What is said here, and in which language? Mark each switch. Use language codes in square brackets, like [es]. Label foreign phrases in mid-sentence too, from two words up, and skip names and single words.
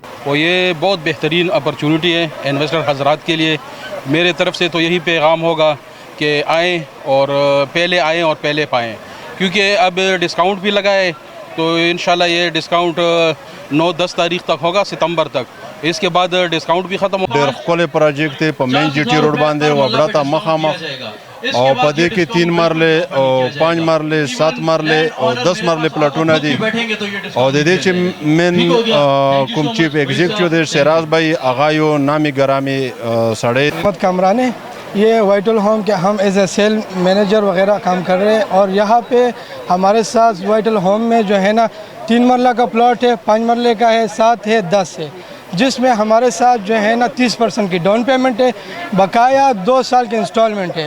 [ur] اور یہ بہت بہترین اپارچونٹی ہے انویسٹر حضرات کے لیے. میرے طرف سے تو یہی پیغام ہوگا کہ آئیں اور پہلے پائیں، کیونکہ اب ڈسکاؤنٹ بھی لگا ہے تو ان شاء اللہ یہ ڈسکاؤنٹ 9-10 تاریخ تک ہوگا، ستمبر تک. اس کے بعد ڈسکاؤنٹ بھی ختم ہو. [ps] ډېر ښکلی پروجیکټ دی په مین GT روډ باندې وبړه ته مخامخ او په دې کې 3 مرلې او 5 مرلې 7 مرلې او 10 مرلې پلاټونه دي او د دې چې مین کوم [en] chief executive [ps] دی شراز بھائی آغایو نامی گرامی سړی [ur] محمد کامران ہے۔ یہ وائٹل ہوم کے ہم [en] as a sale manager [ur] وغیرہ کام کر رہے ہیں اور یہاں پہ ہمارے ساتھ وائٹل ہوم میں جو ہے نا 3 مرلہ کا پلاٹ ہے، 5 مرلے کا ہے، 7 ہے، 10 ہے، جس میں ہمارے ساتھ جو ہے نا 30% کی [en] down payment [ur] ہے، بقایا 2 سال کی انسٹالمنٹ ہے۔